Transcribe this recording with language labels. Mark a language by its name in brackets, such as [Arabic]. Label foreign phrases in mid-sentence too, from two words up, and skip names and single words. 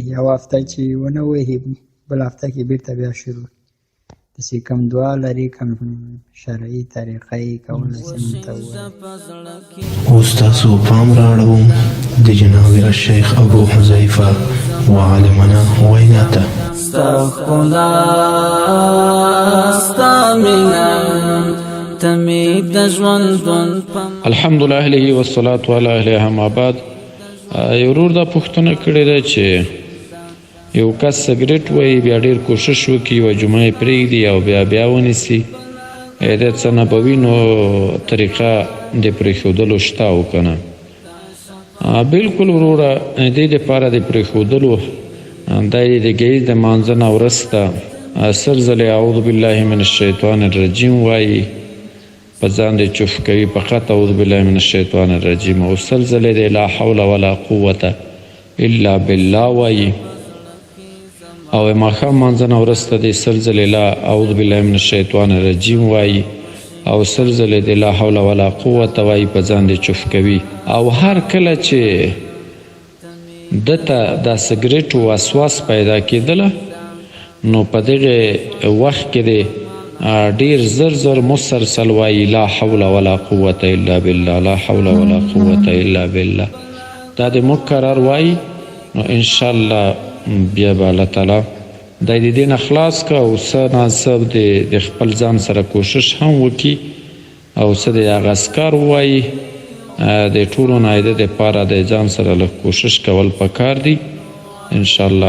[Pashto] یو هفته چې ونه وهي بل هفته کې بېرته بیا شروع داسې کوم دعا لري، کوم شرعي طریقه یې کولی شي موږ ته ووایي. اوس تاسو پام راړوم د جناب الشیخ ابو حذیفه وعالمنا وینا ته. ستا ښکلا ستا مینه ته مې د ژوندون [Arabic] الحمدلله اهله والصلاة علی اهله. اما بعد، [Pashto] یو ورور دا پوښتنه کړې ده چې یو کس سګرټ وهي، بیا ډېر کوشش وکړي یوه جمعه یې پرېږدي او بیا ونیسي، د څه نبوي نو طریقه د پرېښودلو شته او که نه؟ بلکل وروره، دې دپاره د پرېښودلو دا یې د ګهیځ د مانځه نه وروسته 10 ځلې [Arabic] اعوذ بالله من الشیطان الرجیم [Pashto] وایي، په ځان دې چوف کوي، [Arabic] فقط اعوذ بالله من الشیطان الرجیم، [Pashto] او 100 ځلې د [Arabic] لا حول ولا قوة الا بالله [Pashto] وایي، او ماښام مانځه نه وروسته د 100 ځلې [Arabic] لا اعوذ بالله من الشیطان الرجیم [Pashto] وایي، او 100 ځلې د [Arabic] لا حول ولا قوة [Pashto] وایي، په ځان دې چوف کوي. او هر کله چې دته دا سګرټ وسواس پیدا کېدله، نو په دغه وخت کې د ډیر زر مسلسل وایي [Arabic] لا حول ولا قوة الا بالله، لا حول ولا قوة الا بالله. [Pashto] دا د مکرر وایي، نو انشاءالله بیا به الله تعالی دا د دې نه خلاص که، او څه ناڅه د خپل ځان سره کوشش هم وکړي، او څه د هغه اذکار ووایي. د ټولو نه د دپاره د ځان سره لږ کوشش کول پکار دي انشاءالله.